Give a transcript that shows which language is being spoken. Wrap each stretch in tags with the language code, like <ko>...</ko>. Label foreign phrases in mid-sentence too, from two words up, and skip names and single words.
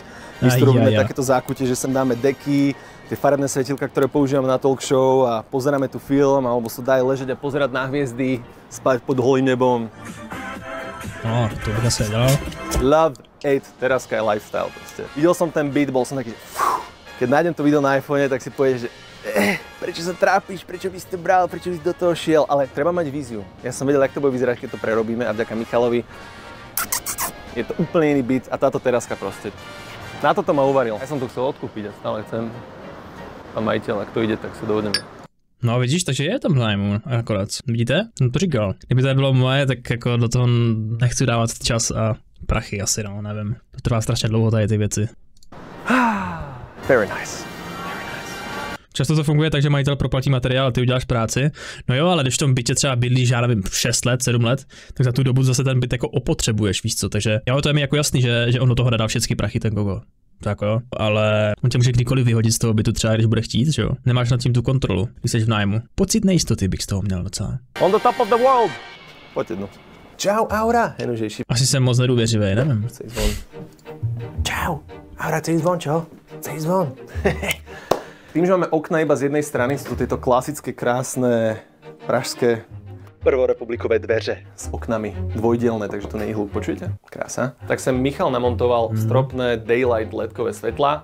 <sk>My tu robíme takéto zákutie, že sem dáme deky, tie farebné svetielka, ktoré používame na talk show a pozeráme tu film, alebo sa dá ležať a pozerať na hviezdy, spať pod holým nebom.</sk> <cs>No, to by sa dělal.</cs> <en>Love, hate,</en> <sk>terazka je lifestyle proste. Videl som ten beat, bol som taký, keď nájdem to video na iPhone, tak si povieš, že prečo sa trápiš, prečo by si to bral, prečo by si do toho šiel, ale treba mať víziu. Ja som vedel, jak to bude vyzerať, keď to prerobíme a vďaka Michalovi je to úplne iný beat a táto terazka proste. Na toto ma uvaril. Ja som to chcel odkúpiť a stále chcem. Pán majiteľ, ak to ide, tak sa dohodneme.</sk> <cs>No vidíš, takže je tam zájmu akorát. Vidíte? No to říkal. Kdyby to bylo moje, tak jako do toho nechci dávat čas a prachy asi, no, nevím. To trvá strašně dlouho tady ty věci.</cs> <en>Very nice.</en> <cs>Často to funguje tak, že majitel proplatí materiál a ty uděláš práci. No jo, ale když v tom bytě třeba bydlíš, já nevím, 6 let, 7 let, tak za tu dobu zase ten byt jako opotřebuješ, víš co. Takže jo, to je mi jako jasný, že on do toho dá všechny prachy ten gogo. Tak jo, ale on tě může kdykoliv vyhodit z toho bytu třeba, když bude chtít, že jo. Nemáš nad tím tu kontrolu, když jsi v nájmu. Pocit nejistoty bych z toho měl docela.</cs> <en>On the top of the world!</en> <cs>Pojď jednu. Čau, Aura! Asi jsem moc nedůvěřivý, nevím. Čau, Aura,</cs> <sk>chceš zvon, čo? Chceš zvon? Tým, že máme okna iba z jednej strany, sú to tieto klasické, krásne, pražské prvorepublikové dveře s oknami dvojdielne, takže to nie je hluk, počujete? Krása. Tak sem Michal namontoval stropné daylight ledkové svetlá.</sk>